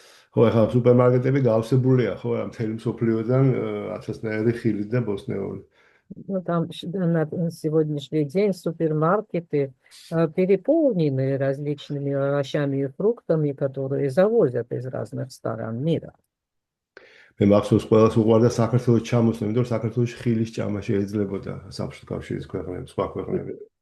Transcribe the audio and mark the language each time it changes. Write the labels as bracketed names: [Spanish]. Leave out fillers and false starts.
[Georgian] ხო, ახლა სუპერმარკეტები გავსებულია, ხო, ამ მთელი მსოფლიოდან ათასნაირი ხილი და ბოსნეული. [Russian] Ну, там на сегодняшний день супермаркеты переполнены различными овощами и фруктами, которые завозят из разных сторон мира. [Georgian] მე მახსოვს ყველას უყვარდა საქართველოს ჩამოსვლა, იმიტომ რომ საქართველოში ხილის ჭამა შეიძლებოდა საბჭოთა კავშირის ქვეყნებში, სხვა ქვეყნებში.